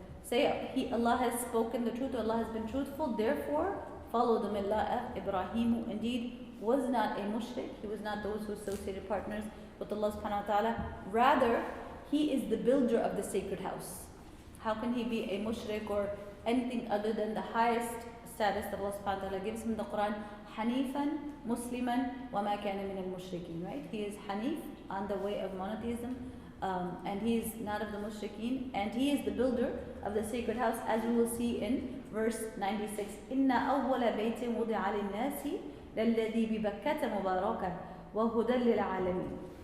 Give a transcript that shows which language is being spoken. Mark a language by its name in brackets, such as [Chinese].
[English] Say Allah has spoken the truth, Allah has been truthful, therefore follow the millah of Ibrahim, who indeed was not a mushrik. He was not those who associated partners with Allah subhanahu wa ta'ala. Rather, he is the builder of the sacred house. How can he be a mushrik or anything other than the highest status that Allah subhanahu wa ta'ala gives him in the Qur'an? [Arabic] Hanifan, Musliman, وَمَا كَانَ مِنَ الْمُشْرِكِينَ. [English] Right? He is Hanif, on the way of monotheism, and he is not of the mushrikeen, and he is the builder of the sacred house, as we will see in verse 96. [Arabic] إِنَّ أَوَّلَ بَيْتٍ وُضِعَ لِلنَّاسِ لَلَّذِي بِبَكَّةَ مُبَارَكًا وَهُدًى لِلْعَالَمِينَ.